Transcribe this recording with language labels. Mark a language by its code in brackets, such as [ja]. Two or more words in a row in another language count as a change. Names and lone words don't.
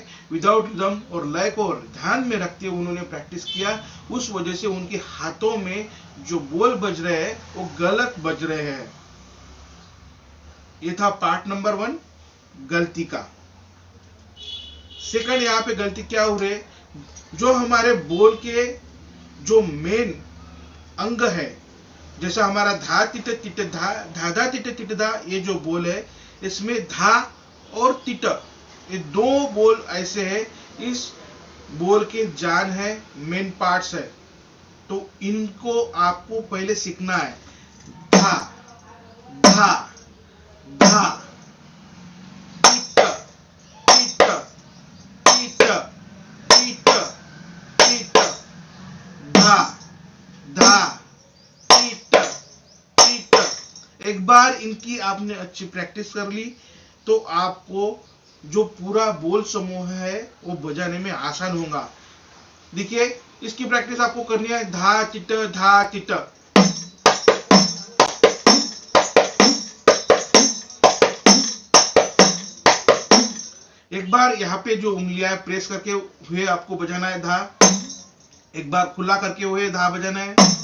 [en] without rhythm [hi] और लय को ध्यान में रखते हुए उन्होंने प्रैक्टिस किया, उस वजह से उनके हाथों में जो बोल बज रहे हैं वो गलत बज रहे हैं। ये था [en] part number [hi] 1 गलती का। सेकंड, यहाँ पे गलती क्या हो रही है, जो हमारे बोल के जो मेन अंग है, जैसा हमारा धा तिट तिट धा, धा धा तिट तिट धा, ये जो बोल है इसमें धा और तिट ये दो बोल ऐसे हैं, इस बोल के जान है, [en] main parts [hi] है। तो इनको आपको पहले सीखना है। धा धा धा, तिट तिट तिट तिट तिट, धा धा तिट तिट। एक बार इनकी आपने अच्छी प्रैक्टिस कर ली तो आपको जो पूरा बोल समूह है वो बजाने में आसान होगा। देखिए, इसकी प्रैक्टिस आपको करनी है। धा तिट धा तिट। एक बार यहाँ पे जो उंगलियां प्रेस करके हुए आपको बजाना है धा, एक बार खुला करके हुए धा बजाना है।